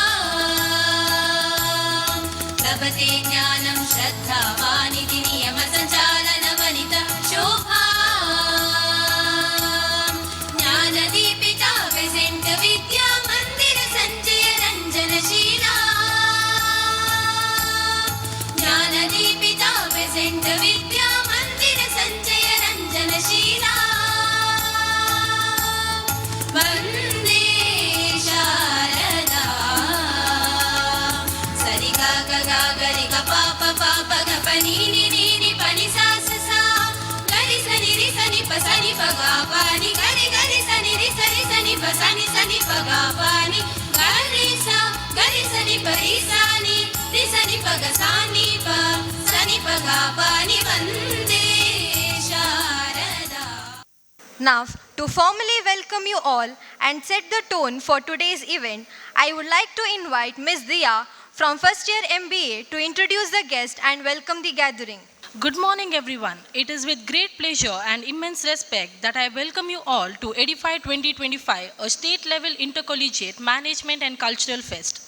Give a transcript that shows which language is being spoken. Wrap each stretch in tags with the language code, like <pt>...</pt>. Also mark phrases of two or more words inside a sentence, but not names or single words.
<sa>लभते ज्ञानं श्रद्धावानिति नियम संचालन वनिता शोभा ज्ञानदीपिका प्रेजेंट विद्या मंदिर संजय रंजनशीला ज्ञानदीपिका प्रेजेंट विद्या मंदिर संजय रंजनशीला वंदे शारदा सरि गा गा गा गरि ग पा प पा प ग प नि नि नि नि प नि सा स सा गरि स नि रि स नि प स नि प गा प नि गरि गरि स नि रि स नि प स नि प गा प नि गरि स नि प रि स नि प ग सा नि प गा प नि वंदे शारदा.</sa> <en>Now, to formally welcome you all and set the tone for today's event, I would like to invite Ms. Diya from first year MBA to introduce the guest and welcome the gathering. Good morning, everyone. It is with great pleasure and immense respect that I welcome you all to EDIFY 2025, a state-level intercollegiate management and cultural fest.</en>